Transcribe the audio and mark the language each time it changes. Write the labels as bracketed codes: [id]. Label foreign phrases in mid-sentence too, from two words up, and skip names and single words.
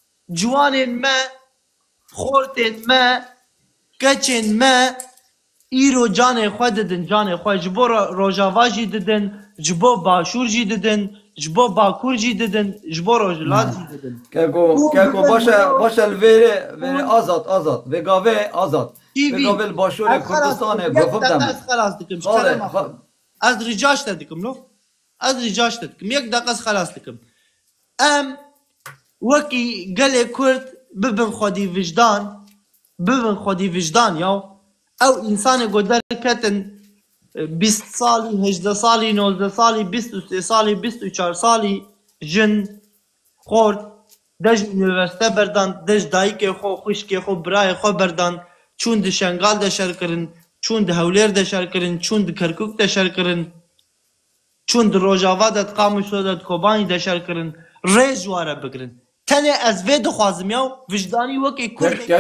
[ku] جوانên me xortên me keçên me îro canê xwe didin canê xwe ji bo Rojava jî didin ji bo Başûr jî didin ji bo Bakur jî didin ji bo Rojhilat jî didin Keko başa vere azat ve gave azat ve gave başore Kurdistanê gofib dem ez xelas dikim ji kerema xwe. Ez ricaş te dikim lo ez ricaş te dikim yek deqe ez xelas dikim em wekî gelê Kurd bibin xwedî vicdan ya ew însanê ku derketin 20 salî 18 salî 19 salî 23 salî 24 salî jin xort de ji üniversite berdan de ji dayîkê xwe xwişkê xwe birayê xwe berdan çûn di Şengal de şerkirin çûn di Hewlêr de şerkirin çûn di Kerkûk de şerkirin çûn di Rojava de Qamişlo de Kobanî de şerkirin rêz ji ware bigirin tenê ez vê dixwazim ya vicdanî wekî Kurd